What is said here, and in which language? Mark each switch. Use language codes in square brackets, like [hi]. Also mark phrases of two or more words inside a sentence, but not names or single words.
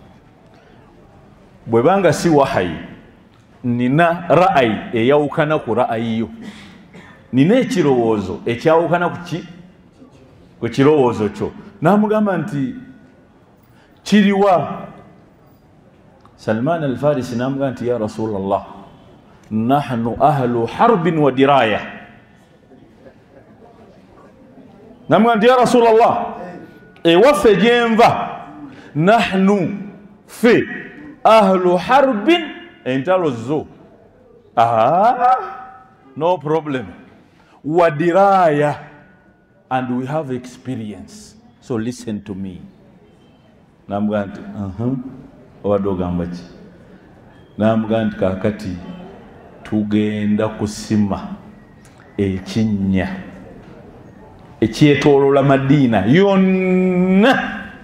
[lg] bwe banga si wahayi nina ra'ayi eyawukana ku ra'ayi yo nina ekirowoozo ekyawukana ku kirowoozo kyo n'amugamba nti kiriwa Salman al-Farisi n'amugamba nti [ar] يا رسول الله نحن أهل حرب ودراية [lg] n'amugamba nti [ar] يا رسول الله [lg] ewaffe gyenva [ar] نحن في أهل حرب [lg] entalo zo [en] no problem [ar] ودراية [en] and we have experience so listen to me [lg] n'amugamba nti obadde ogamba ki n'amugamba nti kaakati tugenda kusima ekinnya ekyetoolola Madiina yonna